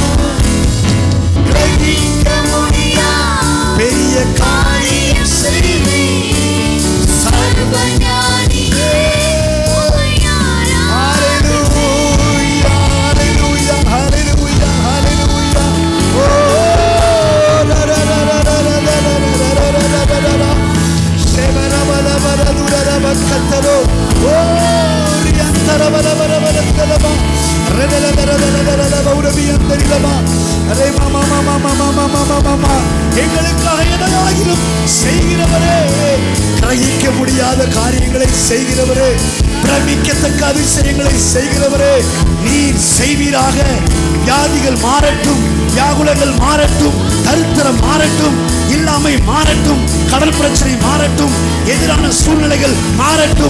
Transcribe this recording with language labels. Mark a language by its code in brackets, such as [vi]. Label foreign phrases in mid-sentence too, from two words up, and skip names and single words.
[ta] கிரகிக்க முடியா பெரிய காரியம் செய்வீர் சர்வஞானியே. ஹalleluya ஹalleluya ஹalleluya ஹalleluya. ஓ la la la la la la la la la shebara bala bala dura bakataro. ஓ ரியந்தர bala bala bala dala redela dala dala dala உரபியந்தரிலமா. அரே மாமா மாமா மாமா மாமா மாமா எங்களுக்காக எதையாகிலும் செய்கிறவரே, கிரகிக்க முடியாத காரியங்களை செய்கிறவரே, பிரமிக்கத்தக்க அதிசயங்களை செய்கிறவரே, நீர் செய்வீராக. வியாதிகள் மாறட்டும், வியாகுலங்கள் மாறட்டும், தரித்திரம் மாறட்டும், இல்லாமை மாறட்டும், கடல் பிரச்சனை மாறட்டும், எதிரான சூழ்நிலைகள் மாறட்டும்.